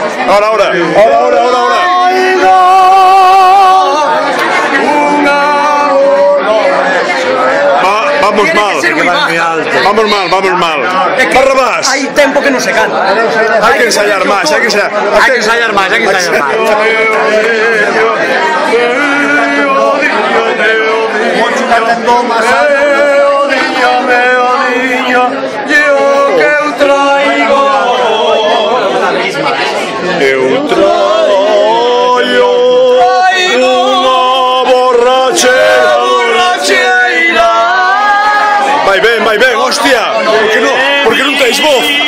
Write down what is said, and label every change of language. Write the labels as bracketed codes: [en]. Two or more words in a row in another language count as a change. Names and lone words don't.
[es] Ahora. Vamos mal. Barrabás. Hay tiempo que no se canta. Hay que ensayar más. Hay que ensayar más. Moncho cantando más alto. [gl] Eu traio unha borracheira. Vai ben, hostia. Por que non tes voz?